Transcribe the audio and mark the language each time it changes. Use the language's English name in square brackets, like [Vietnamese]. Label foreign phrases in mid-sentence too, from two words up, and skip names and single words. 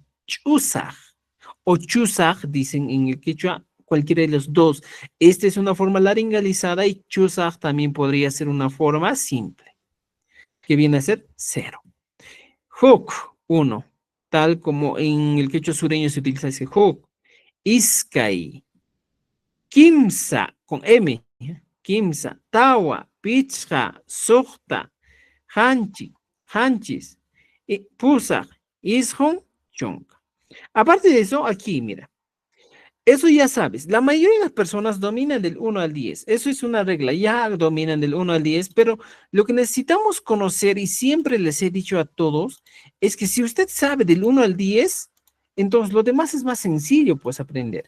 [Spanish] Chusaj o chusaj, dicen en el quechua, cualquiera de los dos. Esta es una forma laringalizada y chusaj también podría ser una forma simple, que viene a ser cero. Huk, uno, tal como en el quechua sureño se utiliza ese huk. [Quechua] Iskay, kimsa, [Spanish] con M, [Quechua] kimsa, tawa, pichja, sukta, hanchi, hanchis, pusaj, ishon, chonka. [Spanish] Aparte de eso, aquí, mira, eso ya sabes, la mayoría de las personas dominan del 1 al 10. Eso es una regla, ya dominan del 1 al 10, pero lo que necesitamos conocer, y siempre les he dicho a todos, es que si usted sabe del 1 al 10, entonces lo demás es más sencillo, pues, aprender.